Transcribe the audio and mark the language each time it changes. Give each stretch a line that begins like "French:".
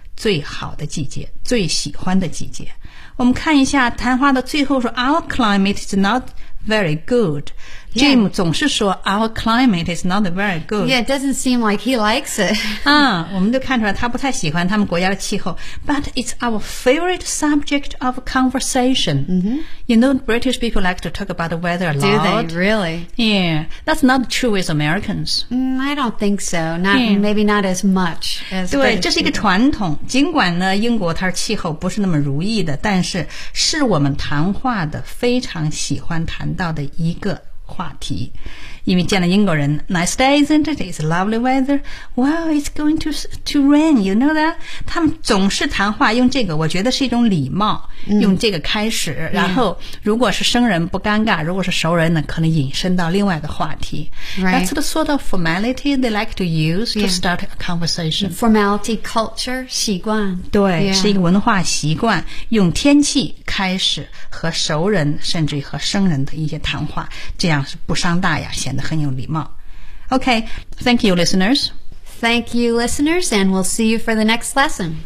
Chinese: 最好的季节，最喜欢的季节。我们看一下谈话的最后说 , Our climate is not very good. Jim、
English: yeah.
Chinese: 总是说 , Our climate is not very good.
English: Yeah, it doesn't seem like he likes it.
Chinese: 我们都看出来他不太喜欢他们国家的气候。
English: But it's our favorite subject of conversation.、 Mm-hmm. You know, British people like to talk about the weather a lot. Do they? Really? Yeah. That's not true with Americans.、 I don't think so. Maybe not as much as
Chinese: 对，这是一个传统。尽管呢，英国它气候不是那么如意的，但是是我们谈话的非常喜欢谈到的一个话题。
English: 因为见了英国人 ,nice day, isn't it? It's lovely weather. Well, it's going to rain, you know that?
Chinese: 他们总是谈话用这个，我觉得是一种礼貌、用这个开始。然后如果是生人不尴尬，如果是熟人呢，可能引申到另外的话题。
English: Right. That's the sort of formality they like to use to start a conversation. Formality, culture, 习惯。
Chinese: 对、
English: yeah.
Chinese: 是一个文化习惯，用天气开始和熟人甚至和生人的一些谈话，这样是不伤大雅，显得很有礼貌。
English: Okay, thank you listeners. Thank you listeners, and we'll see you for the next lesson.